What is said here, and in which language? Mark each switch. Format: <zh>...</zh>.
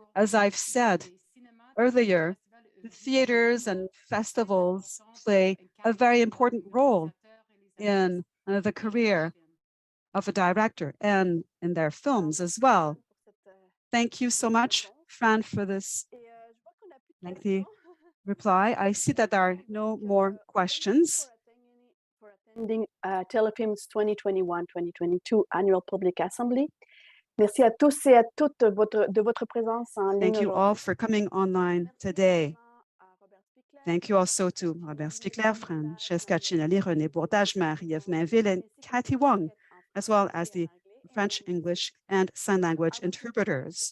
<en>As I've said earlier, the theaters and festivals play a very important role in the career of a director and in their films as well. Thank you so much, Fran, for this lengthy reply. I see that there are no more questions. For attending Telefilm's 2021-2022 Annual Public Assembly.</en> <fr>Merci à tous et à toutes de votre présence en ligne.</fr> <en>Thank you all for coming online today. Thank you also to Robert Spiegler, Francesca Cinelli, René Bourdage, Marie-Ève Mainville, and Cathy Wong, as well as the French, English, and sign language interpreters.</en>